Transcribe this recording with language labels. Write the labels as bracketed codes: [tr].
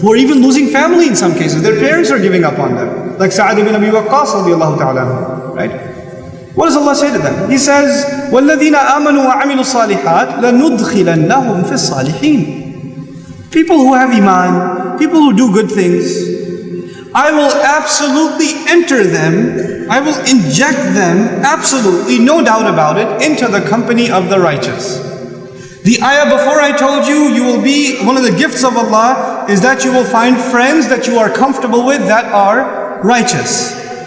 [en] Who are even losing family in some cases. Their parents are giving up on them. Like Sa'ad ibn Abi Waqqas radiallahu ta'ala, right? What does Allah say to them? He says, [ar] وَالَّذِينَ آمَنُوا وَعَمِلُوا الصَّالِحَاتِ لَنُدْخِلَنَّهُمْ فِي الصَّالِحِينَ. [en] People who have iman, people who do good things, I will absolutely enter them, I will inject them, absolutely, no doubt about it, into the company of the righteous. The ayah before I told you, you will be, one of the gifts of Allah is that you will find friends that you are comfortable with that are righteous.